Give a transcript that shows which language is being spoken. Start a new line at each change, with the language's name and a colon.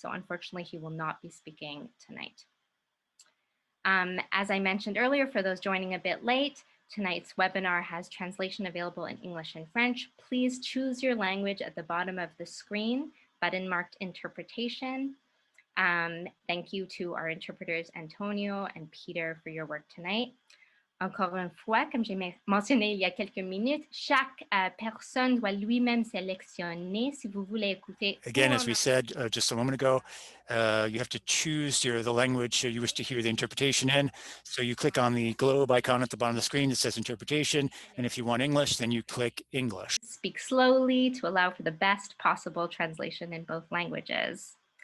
English: So unfortunately, he will not be speaking tonight. As I mentioned earlier, for those joining a bit late, tonight's webinar has translation available in English and French. Please choose your language at the bottom of the screen, button marked interpretation. Thank you to our interpreters, Antonio and Peter, for your work tonight.
French: Encore une fois, comme j'ai mentionné il y a quelques minutes, chaque personne doit lui-même sélectionner si vous voulez écouter.
English: Again, as we said just a moment ago, you have to choose the language you wish to hear the interpretation in. So you click on the globe icon at the bottom of the screen that says interpretation. And if you want English, then you click English. Speak slowly to allow for the best possible translation in both languages.